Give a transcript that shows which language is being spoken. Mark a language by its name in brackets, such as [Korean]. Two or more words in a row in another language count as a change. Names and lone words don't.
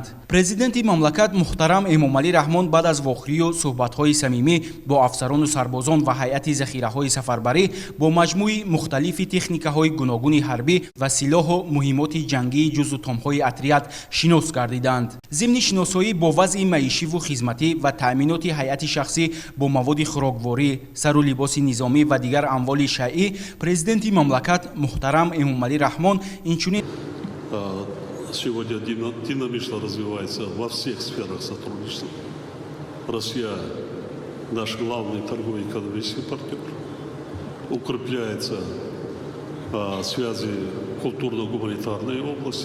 [Tajik] президенти мамлакат муҳтарам эмомалӣ раҳмон баъд аз вохӯрию суҳбатҳои самимӣ бо афсарону сарбозон ва ҳайати захираҳои сафарбарӣ бо маҷмӯи мухталифи техникаҳои гуногуни ҳарбӣ ва силоҳу муҳимоти ҷангии ҷузу томҳои атрият шинос гардиданд. зимни шиносоӣ бо вазъи маишиву хизматӣ ва таъминоти ҳайати шахсӣ бо маводи хӯрокворӣ, сару либоси низомӣ ва дигар амволи шайъӣ президенти мамлакат муҳтарам Эмомалӣ Раҳмон инчунин [Russian] сегодня динамично развивается во всех сферах сотрудничества. Россия – наш главный торгово-экономический партнер. Укрепляются связи в культурно-гуманитарной области.